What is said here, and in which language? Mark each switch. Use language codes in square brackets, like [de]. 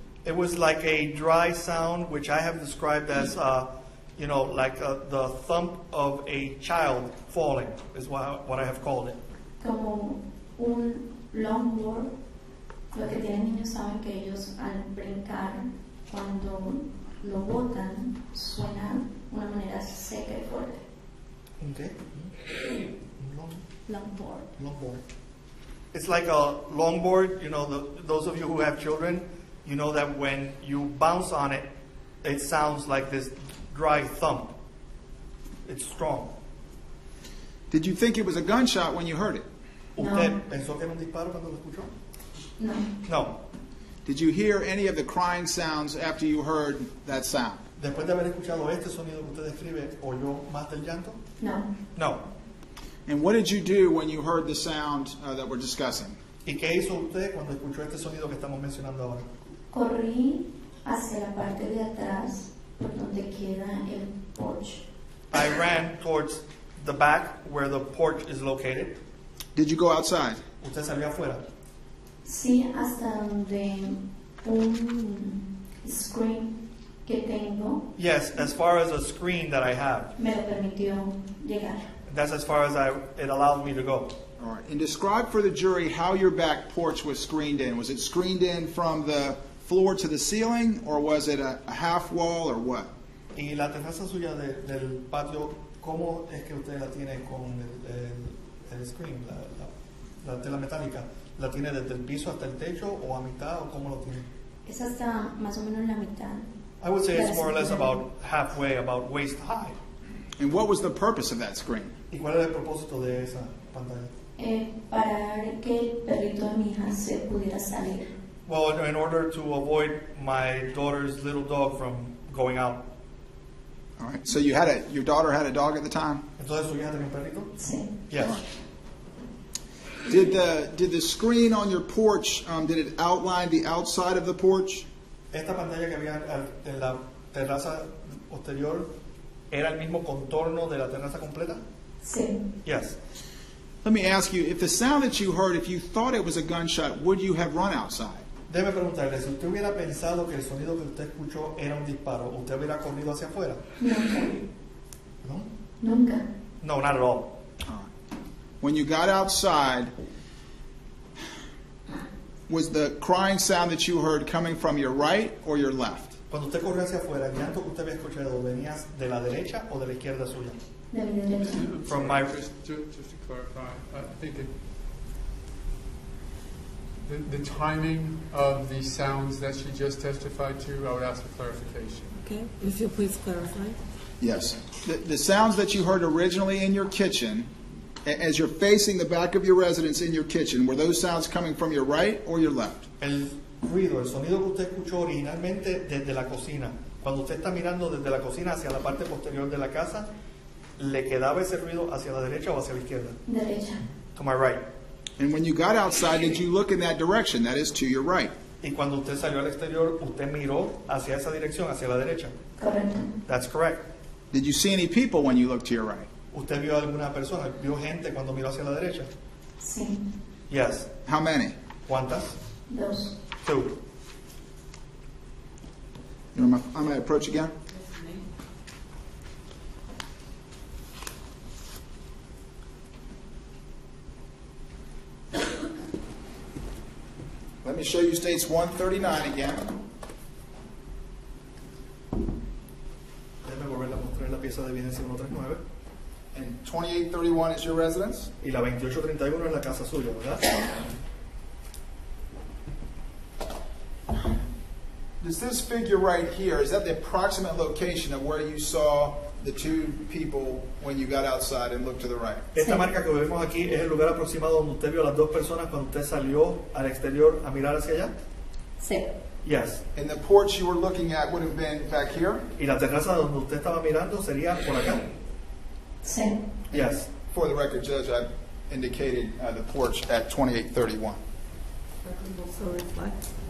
[en] It was like a dry sound, which I have described as, like the thump of a child falling, is what I have called it. [es] Como un longboard. Lo que tienen niños saben que ellos al brincar, cuando lo botan, suena de una manera seca y fuerte. [en] Okay. Longboard. Longboard. It's like a longboard. Those of you who have children, you know that when you bounce on it, it sounds like this dry thump. It's strong. Did you think it was a gunshot when you heard it? [es] ¿Usted No. pensó que era un disparo cuando lo escuchó? No. [en] No. Did you hear any of the crying sounds after you heard that sound? [es] Después de haber escuchado este sonido que usted describe, ¿oyó más del llanto? No. [en] No. And what did you do when you heard the sound that we're discussing? [es] ¿Y qué hizo usted cuando escuchó este sonido que estamos mencionando ahora? Corrí hacia la parte de atrás, por donde queda el porche. [en] I ran towards the back where the porch is located. Did you go outside? [es] ¿Usted salió afuera? Sí, hasta donde un screen que tengo [en] Yes, as far as a screen that I have. [es] me lo permitió llegar. [en] That's as far as it allowed me to go. All right. And describe for the jury how your back porch was screened in. Was it screened in from the floor to the ceiling, or was it a half wall, or what? [es] Y la terraza suya del patio, ¿cómo es que usted la tiene con el screen, la tela metálica? ¿La tiene desde el piso hasta el techo o a mitad o cómo lo tiene? Es hasta más o menos la mitad. [en] I would say it's more or less Yes. about halfway, about waist high. And what was the purpose of that screen? [es] ¿Y cuál era el propósito de esa pantalla? Para que el perrito de mi hija se pudiera salir. [en] Well, in order to avoid my daughter's little dog from going out. All right. So your daughter had a dog at the time? [es] Entonces, ¿su hija tenía un perrito? Sí. [en] Yes. Did the screen on your porch, did it outline the outside of the porch? [es] Esta pantalla que había en la terraza posterior, ¿era el mismo contorno de la terraza completa? Sí. [en] Yes. Let me ask you, if the sound that you heard, if you thought it was a gunshot, would you have run outside? [es] Déjeme preguntarle, si usted hubiera pensado que el sonido que usted escuchó era un disparo, ¿usted hubiera corrido hacia afuera? Nunca. [en] No. [es] Nunca. [en] No, not at all. When you got outside, was the crying sound that you heard coming from your right or your left? [es] Cuando usted corrió hacia afuera, el llanto que usted había escuchado, ¿venía de la derecha o de la izquierda suya? De mi derecha. [en] From my... Just to clarify, I think the timing of the sounds that she just testified to, I would ask for clarification. Okay, if you'll please clarify. Yes. The sounds that you heard originally in your kitchen, as you're facing the back of your residence in your kitchen, were those sounds coming from your right or your left? [es] El ruido, el sonido que usted escuchó originalmente desde la cocina, cuando usted está mirando desde la cocina hacia la parte posterior de la casa, ¿le quedaba ese ruido hacia la derecha o hacia la izquierda? Derecha. [en] To my right. And when you got outside, did you look in that direction? That is to your right. [es] Y cuando usted salió al exterior, usted miró hacia esa dirección, hacia la derecha. Correcto. [en] That's correct. Did you see any people when you looked to your right? [es] ¿Usted vio alguna persona, vio gente cuando miró hacia la derecha? Sí. [en] Yes. How many? [es] ¿Cuántas? Dos. [en] Two. You know, I might approach again. Let me show you states 139 again. [es] Déjeme volver a mostrar la pieza de evidencia 139. [en] And 2831 is your residence? [es] Y la 2831 es la casa suya, ¿verdad? [en] Does this figure right here, is that the approximate location of where you saw the two people when you got outside and looked to the right? [es] Esta Sí. marca que vemos aquí es el lugar aproximado donde usted vio a las dos personas cuando usted salió al exterior a mirar hacia allá. Sí. [en] Yes. And the porch you were looking at would have been back here? [es] Y la terraza donde usted estaba mirando sería por acá. Sí. [en] Yes. For the record, Judge, I indicated the porch at 2831. So reflect.